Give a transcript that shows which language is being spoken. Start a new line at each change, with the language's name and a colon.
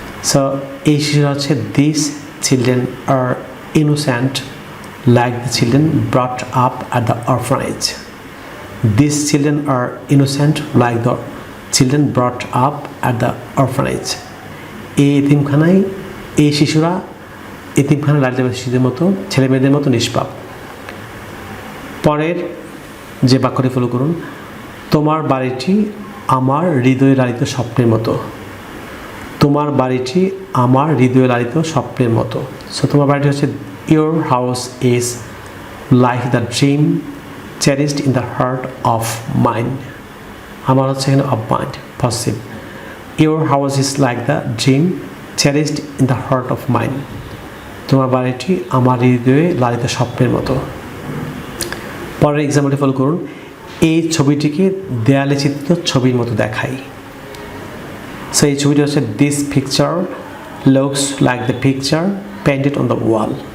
Bangla: So এই শিশুরা হচ্ছে,
English: This children are innocent like the children brought up at the orphanage. These children are innocent like the children brought up at the orphanage.
Bangla: এই এতিমখানায় এই শিশুরা এতিমখানায় লালিত শিশুদের মতো ছেলে মেয়েদের মতো নিষ্পাপ। পরের যে বাক্যটি ফলো করুন, তোমার বাড়িটি আমার হৃদয়ে লালিত স্বপ্নের মতো। তোমার বাড়িটি আমার হৃদয়ে লালিত স্বপ্নের মতো। সো তোমার বাড়িটি হচ্ছে
English: your house is like the dream cherished in the heart of mine.
Bangla: আমার হচ্ছে এখানে
English: of mind
Bangla: positive.
English: your house is like the dream cherished in the heart of mine.
Bangla: তোমার বাড়িটি আমার হৃদয়ে লালিত স্বপ্নের মতো। পরের এক্সাম্পলটি ফলো করুন, এই ছবিটিকে দেয়ালে চিত্রিত ছবির মতো দেখাই। সো এই ছবিটি হচ্ছে
English: This picture looks like the picture painted on the wall.